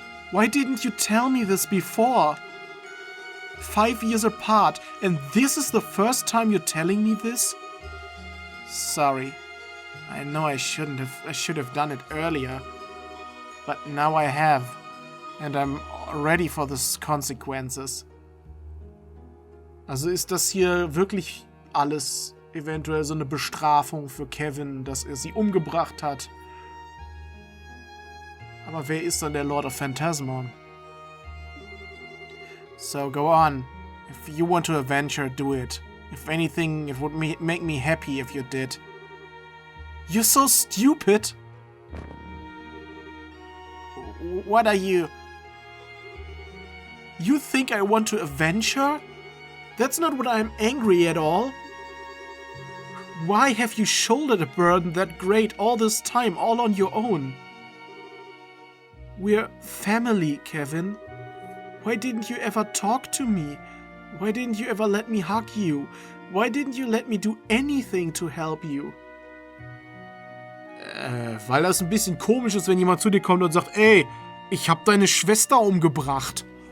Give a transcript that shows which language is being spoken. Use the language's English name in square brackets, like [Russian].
[English] Why didn't you tell me this before? 5 years apart, and this is the first time you're telling me this? Sorry. I know I should have done it earlier. But now I have. And I'm ready for the consequences. [German] Also ist das hier wirklich alles eventuell so eine Bestrafung für Kevin, dass er sie umgebracht hat? Aber wer ist dann der Lord of Phantasma? [English] So go on. If you want to avenge her, do it. If anything, it would make me happy if you did. You're so stupid! What are you... You think I want to avenge her? That's not what I'm angry at all. Why have you shouldered a burden that great all this time, all on your own? We're family, Kevin. Why didn't you ever talk to me? Why didn't you ever let me hug you? Why didn't you let me do anything to help you? [German] Weil das ein bisschen komisch ist, wenn jemand zu dir kommt und sagt, ey, ich hab deine Schwester umgebracht.